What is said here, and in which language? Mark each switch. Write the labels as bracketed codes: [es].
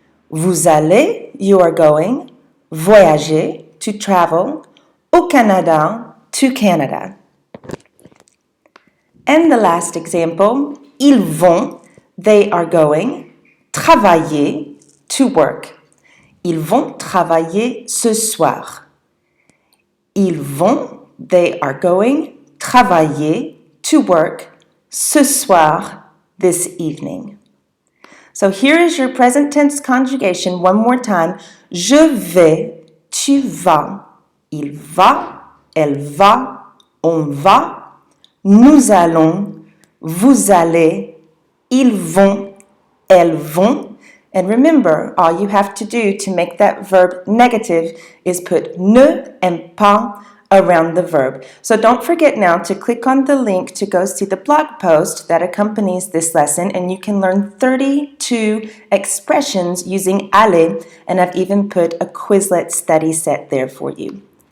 [fr] Vous allez, [en] you are going, voyager, to travel, [fr] au Canada, [en] to Canada. And the last example, [fr] ils vont, [en] they are going, travailler, to work. [fr] Ils vont travailler ce soir. Ils vont, [en] they are going, travailler, to work, [fr] ce soir, [en] this evening. So here is your present tense conjugation one more time. [fr] Je vais, tu vas, il va, elle va, on va, nous allons, vous allez, ils vont, elles vont, [en] And remember, all you have to do to make that verb negative is put ne and pas around the verb. So don't forget now to click on the link to go see the blog post that accompanies this lesson, and you can learn 32 expressions using ALLER, and I've even put a Quizlet study set there for you.